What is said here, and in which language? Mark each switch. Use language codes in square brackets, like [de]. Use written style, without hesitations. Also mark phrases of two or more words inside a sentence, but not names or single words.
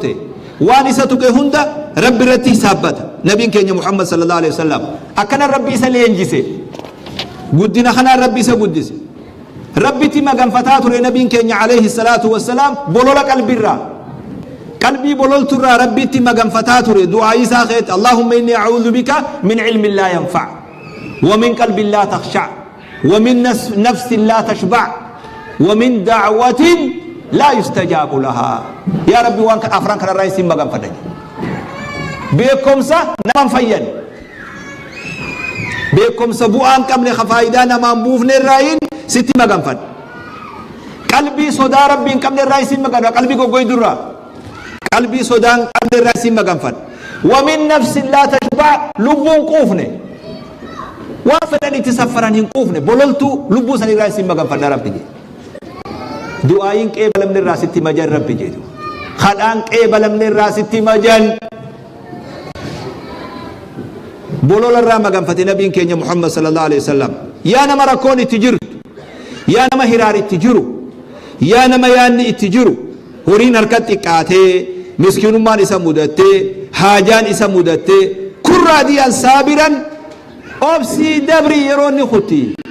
[om] ta'e waan isa tuqe hunda rabbi irratti hisaabbata nabiin keenya muhammad [ar] صلى الله عليه وسلم [om] akkana rabbi isa leenjise guddina kana rabbi isa guddise rabbitti maganfataa ture nabiin keenya [ar] عليه الصلاة والسلام [om] bolola qalbirraa qalbii bololturraa rabbitti maganfataa ture du'aa isaa keet [ar] اللهم إني أعوذ بك من علم لا ينفع ومن قلب لا يخشع ومن نفس لا تشبع ومن دعوة لا يستجاب لها يا رب [om] waan afran kanarraa isin maganfadha beekumsa naman fayyan beekumsa bu'aan qabne faayidaa namaan buufne irraayin sitti maganfadha qalbii sodaa rabbiin qabne irraa isin maganfadha qalbii goggoydurraa qalbii sodaan qabne irraa isin maganfadha [ar] ومن نفس لا تشبع' [om] lubbuun quufne waan fedhan itti saffaran hin quufne bololtuu lubbuu san irraa isin maganfadha rabbi jedhe du'aayin qeebalamne irraa sitti majan rabbi jedhu kadhaan qeebalamne irraa sitti majan bolola irraa maganfate nabiin keenya muhammad [ar] صلى الله عليه وسلم [om] yaa nama rakkoon itti jirtu yaa nama hiraar itti jiru yaa nama yaanni itti jiru horiin harka xiqqaatee miskiinummaan isa mudattee haajaan isa mudattee kun raadiyaan saabiran obsii dabrii yeroo inni kutti